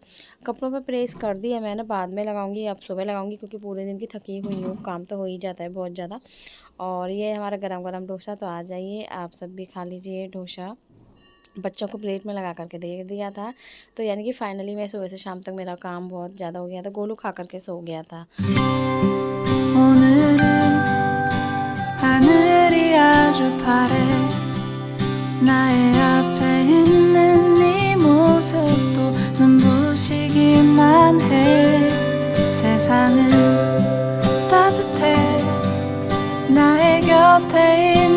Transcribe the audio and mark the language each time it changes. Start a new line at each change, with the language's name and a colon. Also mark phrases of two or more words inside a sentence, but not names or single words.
Hindi: कपड़ों पे प्रेस कर दी है मैंने, बाद में लगाऊंगी, अब सुबह लगाऊंगी, क्योंकि पूरे दिन की थकी हुई हूँ, काम तो हो ही जाता है बहुत ज़्यादा। और ये हमारा गरम गरम डोसा, तो आ जाइए आप सब भी खा लीजिए डोसा। बच्चों को प्लेट में लगा करके दे दिया था, तो यानी कि फाइनली मैं सुबह से शाम तक मेरा काम बहुत ज़्यादा हो गया था। गोलू खा करके सो गया था।
Korean: 하늘이 아주 파래 나의 앞에 있는 네 모습도 눈부시기만 해 세상은 따뜻해 나의 곁에